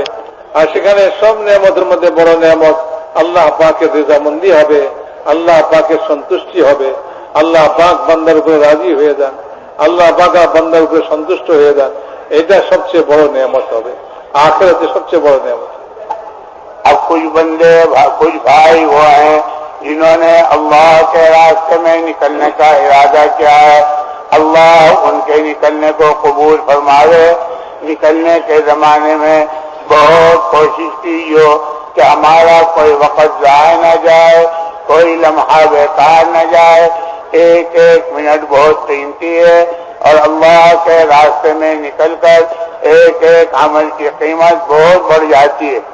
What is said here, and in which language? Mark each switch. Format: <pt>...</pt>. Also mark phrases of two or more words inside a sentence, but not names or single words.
<bn>আর সেখানে সব নেয়ামতের মধ্যে বড় নেয়ামত আল্লাহ পাকের রেজামন্দি হবে, আল্লাহ পাকের সন্তুষ্টি হবে। আল্লাহ পাক বান্দার উপরে রাজি হয়ে যান, আল্লাহ পাক বান্দার উপরে সন্তুষ্ট হয়ে যান। এটা সবচেয়ে বড় নেয়ামত হবে, আখিরাতে সবচেয়ে বড় নেয়ামত।</bn> <ur>اب کچھ بندے کچھ بھائی وہ ہیں جنہوں نے اللہ کے راستے میں نکلنے کا ارادہ کیا ہے، اللہ ان کے نکلنے کو قبول فرماوے۔ نکلنے کے زمانے میں بہت کوشش کی جو کہ ہمارا کوئی وقت ضائع نہ جائے، کوئی لمحہ بیکار نہ جائے، ایک ایک منٹ بہت قیمتی ہے، اور اللہ کے راستے میں نکل کر ایک ایک عمل کی قیمت بہت بڑھ جاتی ہے۔</ur>